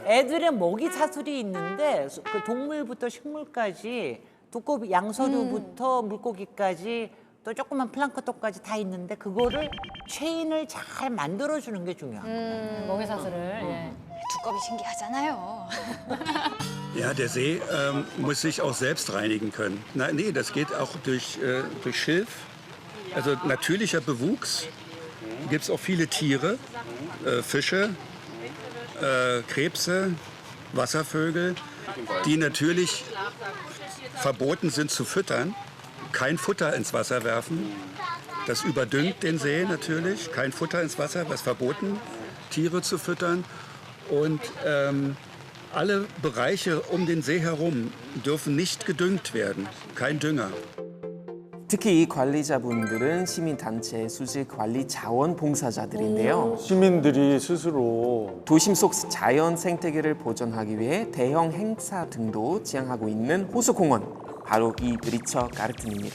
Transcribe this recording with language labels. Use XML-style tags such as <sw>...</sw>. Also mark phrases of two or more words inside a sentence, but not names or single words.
<ko>애들의 먹이 사슬이 있는데 그 동물부터 식물까지 두꺼비 양서류부터 물고기까지 또 조그만 플랑크톤까지 다 있는데 그거를 체인을 잘 만들어주는 게 중요한 거예요. 먹이 사슬을. 예. 두꺼비 신기하잖아요.</ko> <de>Ja, der See muss sich auch selbst reinigen können. Nee, das geht auch durch Schilf. Also natürlicher Bewuchs. Gibt es auch viele Tiere, Fische, Krebse, Wasservögel, die natürlich verboten sind zu füttern. Kein Futter ins Wasser werfen. Das überdüngt den See natürlich. Kein Futter ins Wasser, was verboten, Tiere zu füttern. Und alle Bereiche um den See herum dürfen nicht gedüngt werden. Kein Dünger.</de> <ko>특히 이 관리자분들은 시민단체 수질관리 자원봉사자들인데요. 시민들이 스스로 도심 속 자연 생태계를 보존하기 위해 대형 행사 등도 지향하고 있는 호수공원, 바로 이 브리처 가르텐입니다.</ko>